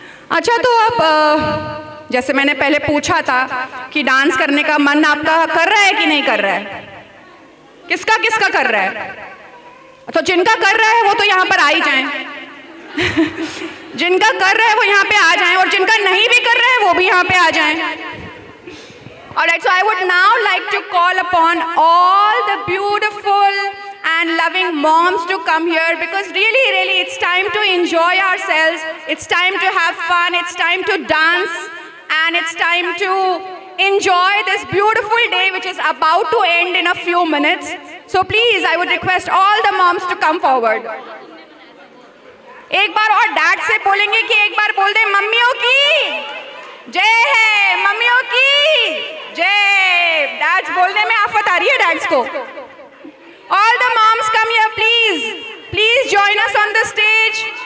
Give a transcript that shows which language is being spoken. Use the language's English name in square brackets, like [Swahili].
[Hindi] अच्छा, तो अब जैसे मैंने पहले पूछा था कि डांस करने का मन आपका कर रहा है कि नहीं कर रहा है? किसका किसका कर रहा है? तो जिनका कर रहा है वो तो यहाँ पर आ ही जाएं। जिनका कर रहा है वो यहाँ पे आ जाएं, और जिनका नहीं भी कर रहा है वो भी यहाँ पे आ जाएं। [English] Alright, so I would now like to call upon all the beautiful and loving moms to come here, because really it's time to enjoy ourselves, it's time to have fun, it's time to dance, and it's time to enjoy this beautiful day which is about to end in a few minutes. So please, I would request all the moms to come forward. [Hindi] एक बार और dad से बोलेंगे कि एक बार बोल दें मम्मियों की जय है, मम्मियों की जय। डैड्स बोलने में आफत आ रही है डैड्स को। [English] All the moms come here, please. Please join us on the stage.